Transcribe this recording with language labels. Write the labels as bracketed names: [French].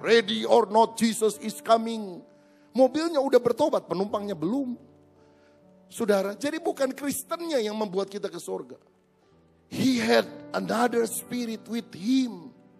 [English] Ready or not, Jesus is coming. [Indonesian] Mobilnya udah bertobat, penumpangnya belum. Saudara, jadi bukan Kristennya yang membuat kita ke surga. [English] He had another spirit with him.